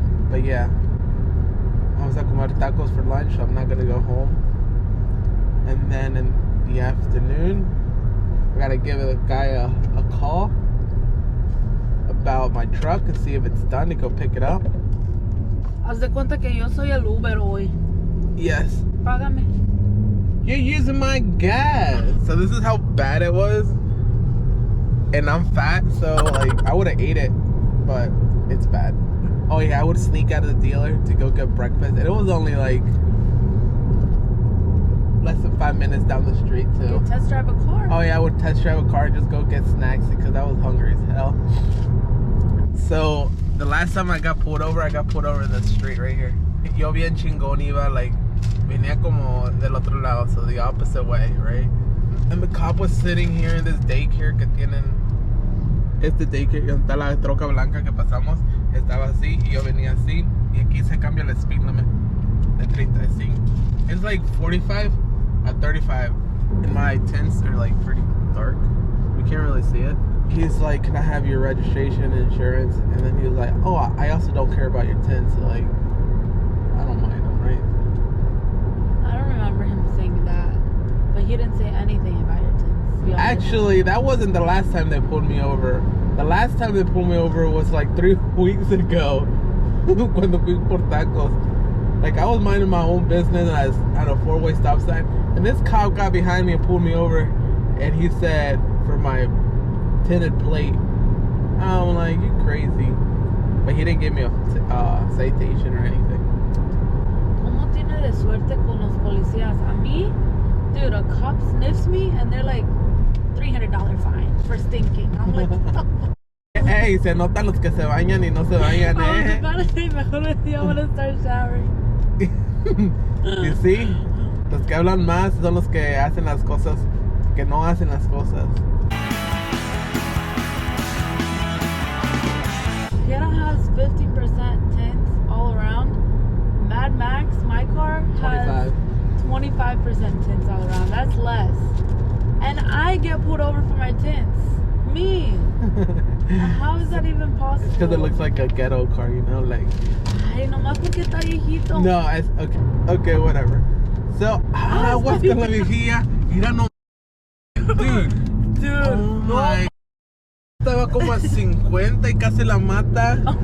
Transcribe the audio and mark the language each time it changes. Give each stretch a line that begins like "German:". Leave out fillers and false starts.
English: But yeah,
Spanish: vamos a comer tacos
English: for lunch. I'm not gonna go home. And then in the afternoon, I gotta give a guy a call about my truck and see if it's done to go pick it up.
Spanish: Haz de cuenta que yo soy el Uber hoy.
English: Yes.
Spanish: Págame.
English: You're using my gas. So this is how bad it was. And I'm fat, so like I would have ate it, but it's bad. Oh yeah, I would sneak out of the dealer to go get breakfast, and it was only like less than 5 minutes down the street too. You test drive a car. Oh yeah, I would test drive a car, just go get snacks because I was hungry as hell. So the last time I got pulled over in the street right here.
Spanish: Yo bien chingón iba, like venía como del otro lado,
English: so the opposite way, right? And the cop was sitting here in this daycare
Spanish: que tienen. Este daycare, donde está la troca blanca que pasamos, estaba así y yo venía así, y aquí se cambia el speed limit de 35.
English: It's like 45 at 35, and my tints are like pretty dark. You can't really see it. He's like, can I have your registration and insurance? And then he was like, oh, I also don't care about your tints. So like, I don't mind them, right? I don't remember him saying that, but he didn't say anything about your tints. Actually, that wasn't the last time they pulled me over. The last time they pulled me over was like 3 weeks ago.
Spanish: Cuando fui por tacos.
English: Like, I was minding my own business and I was at a 4-way stop sign. And this cop got behind me and pulled me over. And he said, for my tinted plate. I'm like, you crazy. But he didn't give me a citation or anything.
Spanish: ¿Cómo tiene de suerte con los policías? A mí,
English: dude, a cop sniffs me and they're like, $300 fine for stinking. I'm like, what the fuck?
Spanish: Hey, se notan los que se bañan y no se bañan,
English: I was about to say, mejor I want to start showering. You see?
Spanish: Los que hablan más son los que hacen las cosas, que no hacen las cosas.
English: Vienna has 15% tints all around. Mad Max, my car, has 25% tints all around. That's less. And I get pulled over for my tints. Me. How is that even possible? It's because it looks like a ghetto car, you know, like.
Spanish: Ay, nomás porque está viejito.
English: No, it's okay, whatever. So, what's
Spanish: con la viejilla? Mira, no.
English: Dude. Oh my.
Spanish: Estaba como a 50 y casi la mata.